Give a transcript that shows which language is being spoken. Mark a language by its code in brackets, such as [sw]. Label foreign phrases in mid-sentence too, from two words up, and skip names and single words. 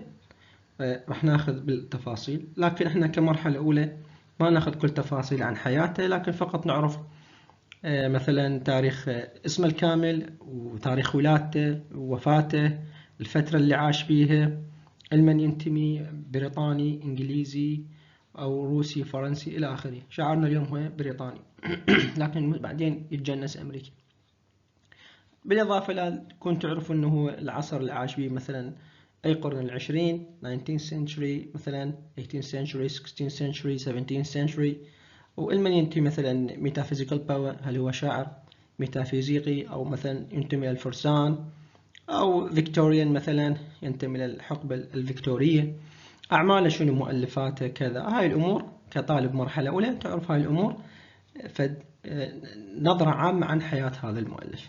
[ar] راح ناخذ بالتفاصيل، لكن احنا كمرحلة أولى ما ناخذ كل تفاصيل عن حياته، لكن فقط نعرف مثلا تاريخ اسمه الكامل وتاريخ ولادته ووفاته، الفترة اللي عاش بيها، لمن ينتمي، بريطاني، إنجليزي أو روسي، فرنسي إلى آخره. شعارنا اليوم هو بريطاني لكن بعدين يتجنس أمريكي. بالإضافة إلى كنت تعرفوا أنه هو العصر اللي عاش به، مثلا أي قرن العشرين [en] 19th century، [ar] مثلا [en] 18th century، 16th century، 17th century. [ar] وإلمن ينتمي مثلا [en] metaphysical power، [ar] هل هو شاعر ميتافيزيقي أو مثلا ينتمي إلى الفرسان، أو فيكتوريان مثلا ينتمي للحقبة الفيكتورية. أعماله شنو، مؤلفاته كذا. هاي الأمور كطالب مرحلة أولى تعرف هاي الأمور، نظرة عامة عن حياة هذا المؤلف.